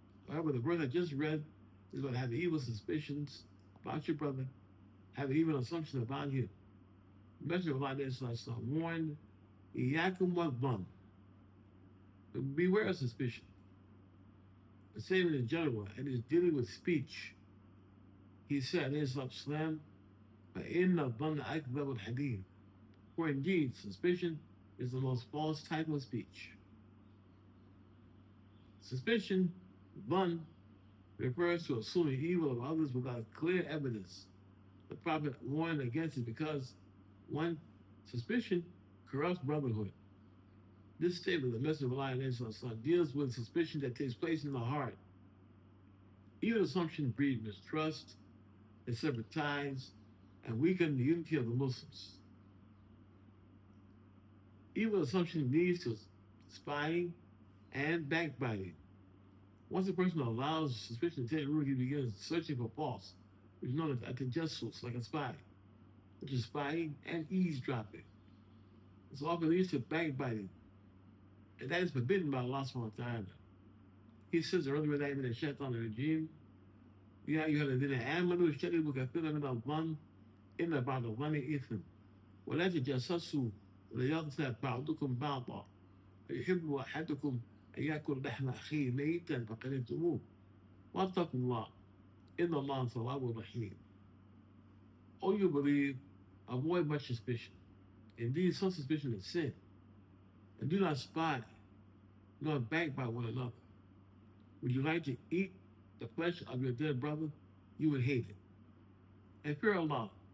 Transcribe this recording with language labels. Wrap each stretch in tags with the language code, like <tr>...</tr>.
<en>However, the verse I just read is about having evil suspicions about your brother, having evil assumptions about him. The Messenger of Allah warned,</en> <ar>Iyakum wadh-dhann.</ar> <en>Beware of suspicion. The same in general, and is dealing with speech. He said,</en> <ar>فَإِنَّ الظَّنَّ أَكْذَبُ الْحَدِيثِ.</ar> <en>For indeed, suspicion is the most false type of speech. Suspicion, dhann, refers to assuming evil of others without clear evidence. The Prophet warned against it because, one, suspicion corrupts brotherhood. This statement of the Messenger of Allah deals with suspicion that takes place in the heart. Evil assumption breeds mistrust, they sever ties, and weaken the unity of the Muslims. Evil assumption leads to spying and backbiting. Once a person allows suspicion to take root, he begins searching for faults, which is known as tajassus, like a spy, which is spying and eavesdropping. This often leads to backbiting, and that is forbidden by Allah subhanahu wa ta'ala. He says,</en> <ar>أعوذ بالله من الشيطان الرجيم يا أيها الذين آمنوا اجتنبوا كثيرا من الظن إن بعض الظن إثم ولا تجسسوا ولا يغتاب بعضكم بعضا يحب أحدكم أن يأكل لحم أخيه ميتا فكرهتموه واتقوا الله إن الله تواب رحيم.</ar> <en>O you believe, avoid much suspicion. Indeed, some suspicion is sin. And do not spy, nor backbite one another. Would you like to eat the flesh of your dead brother? You would hate it. And fear Allah.</en>